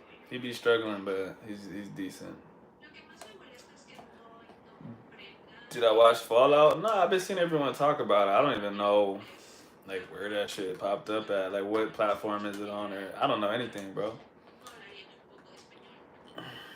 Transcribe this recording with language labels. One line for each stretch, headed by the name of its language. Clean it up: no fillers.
English: He be struggling, but he's decent.
Spanish: Lo que más me molesta es que no comprenda.
English: Did I watch Fallout? No, I've been seeing everyone talk about it. I don't even know like where that shit popped up at. Like what platform is it on or I don't know anything, bro.
Spanish: Hablarían un poco de español.